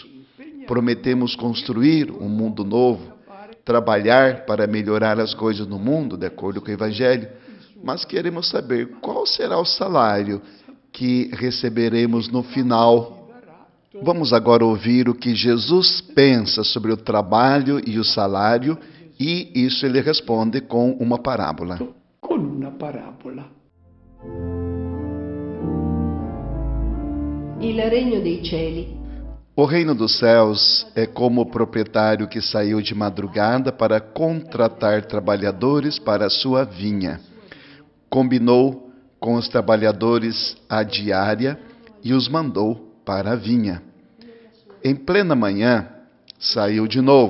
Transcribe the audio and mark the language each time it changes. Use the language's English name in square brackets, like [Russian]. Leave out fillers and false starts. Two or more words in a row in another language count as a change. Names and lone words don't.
[Portuguese] Prometemos construir um mundo novo, trabalhar para melhorar as coisas no mundo, de acordo com o Evangelho, mas queremos saber qual será o salário que receberemos no final. Vamos agora ouvir o que Jesus pensa sobre o trabalho e o salário, e isso ele responde com uma parábola. [Italian] con una parabola. Il regno dei cieli [Portuguese] O reino dos céus é como o proprietário que saiu de madrugada para contratar trabalhadores para a sua vinha. Combinou com os trabalhadores a diária e os mandou para a vinha. Em plena manhã, saiu de novo.